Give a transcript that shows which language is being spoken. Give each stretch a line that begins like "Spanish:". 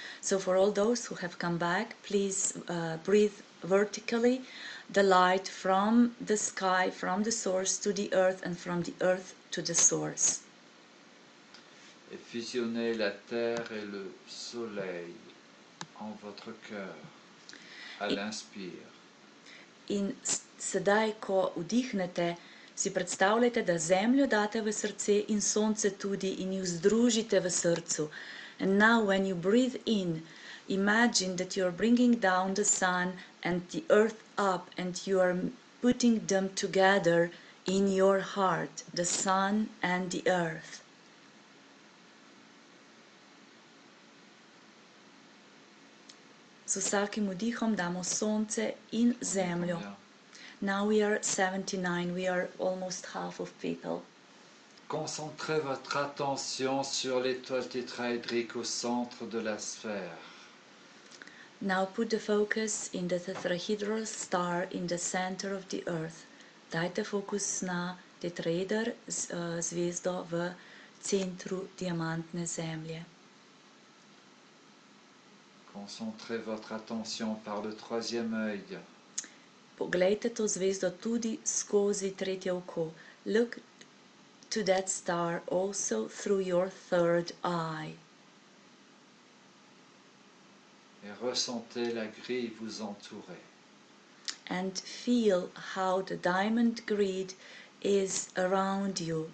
English: So for all those who have come back, please breathe vertically the light from the sky, from the source to the earth, and from the earth to the source.
French: Et fusionnez la terre et le soleil en votre cœur à l'inspire.
Slovenian: In sedaj, ko vdihnete, si predstavljate, da zemljo date v srce in sonce tudi in ju združite v srcu.
English: And now when you breathe in, imagine that you are bringing down the sun and the earth up, and you are putting them together in your heart, the sun and the earth.
Slovenian: Z vsakim vdihom damo sonce in zemljo.
English: Now we are 79, we are almost half of people.
French: Concentrez votre attention sur l'étoile tétraédrique au centre de la sphère.
English: Now put the focus in the tetrahedral star in the center of the earth.
Slovenian: Dajte fokus na tetraeder zvezdo v centru diamantne zemlje.
French: Concentrez votre attention par le troisième œil.
Slovenian: Poglejte to zvezdo tudi skozi tretje oko.
English: Look to that star also through your third eye.
French: Et ressentez la grille vous entourer.
English: And feel how the diamond grid is around you.